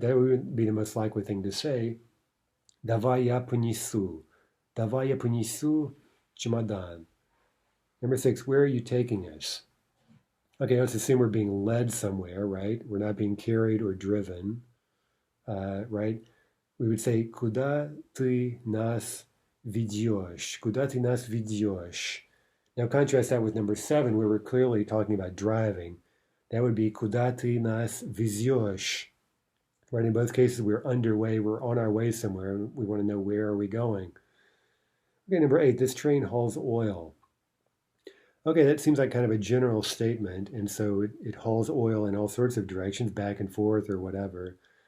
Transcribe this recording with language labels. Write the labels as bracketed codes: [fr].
[en] That would be the most likely thing to say. [ru] Давай я понесу. Давай я понесу чемодан. [en] Number six, where are you taking us? Okay, let's assume we're being led somewhere, right? We're not being carried or driven, right? We would say, [ru] куда ты нас ведешь? Куда ты нас ведешь? [en] Now contrast that with number seven, where we're clearly talking about driving. That would be, [ru] куда ты нас везешь? [en] Right, in both cases, we're underway, we're on our way somewhere, and we want to know where are we going. Okay, number eight, this train hauls oil. Okay, that seems like kind of a general statement, and so it hauls oil in all sorts of directions, back and forth or whatever.